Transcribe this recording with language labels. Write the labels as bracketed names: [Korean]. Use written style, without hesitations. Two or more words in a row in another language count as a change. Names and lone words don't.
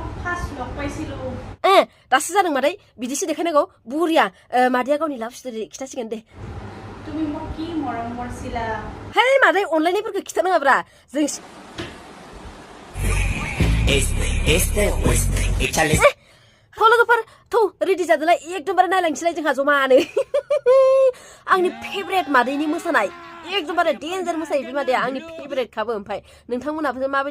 [Bodo] दासो जादों मादै बिदिसो देखायनांगौ बुरिया मादैया गावनि [English] love story [Bodo] खिथासिगोन दे [Assamese] তুমি মোক কি মৰম কৰিছিলা [Bodo] हे मादै अनलायनायफोरखौ खिथानाङाब्रा जों लोगोफोर थौ रेडि जादोलाय एकदमबारे नायलांसैलाय जोंहा जमानो आंनि फेभरेट मादैनि मोसानाय एकदमबारे डेन्जार मोसायो बे मादैया आंनि फेभरेट खाबो ओमफ्राय नोंथांमोनाबो माबायदि